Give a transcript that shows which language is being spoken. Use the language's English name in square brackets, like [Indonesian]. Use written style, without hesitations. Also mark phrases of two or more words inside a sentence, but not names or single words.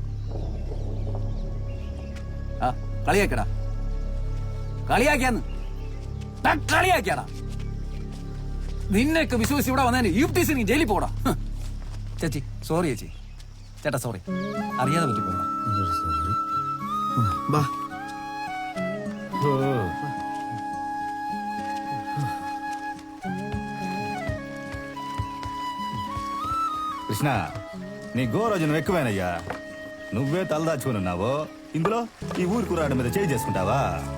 [Malayalam] കളിയാക്കടാ, കളിയാക്കിയാന്ന് കളിയാക്കിയാടാ. നിന്നെയൊക്കെ വിശ്വസിച്ച് ഇവിടെ വന്നതിന് യൂപ്റ്റീസ് നീ ജയിലിൽ പോടാ. ചേച്ചി സോറി ചേച്ചി. ചേട്ടാ സോറി, അറിയാതെ പറ്റിപ്പോയതാ. ബാ. [Telugu] కృష్ణ నీ గోరోజును ఎక్కువేనయ్యా. నువ్వే తలదాచుకున్నావు, ఇందులో ఈ ఊరు కురాడు మీద చేయి చేసుకుంటావా?